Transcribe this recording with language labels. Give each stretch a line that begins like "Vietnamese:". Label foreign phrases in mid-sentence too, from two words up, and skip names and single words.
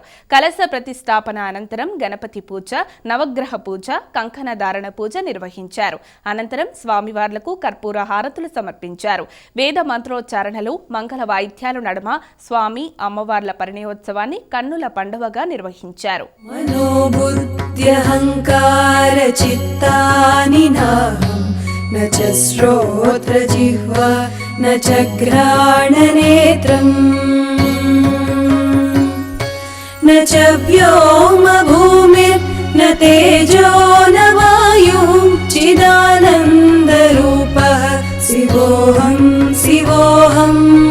Telugu: కలశ ప్రతిష్టాపన అనంతరం గణపతి పూజ, నవగ్రహ పూజ, కంకణ ధారణ పూజ నిర్వహించారు. అనంతరం స్వామివార్లకు కర్పూర హారతులు సమర్పించారు. వేద మంత్రోచ్చారణలు, మంగళ వాయిద్యాల నడుమ స్వామి అమ్మవార్ల పరిణయోత్సవాన్ని కన్నుల పండువగా నిర్వహించారు.
Sanskrit: मनोबुद्ध्यहङ्कार चित्तानि नाहं न च श्रोत्रजिह्वा न च घ्राणनेत्रम् न च व्योमभूमिर्न तेजो न वायुः चिदानन्दरूपः शिवोऽहं शिवोऽहम्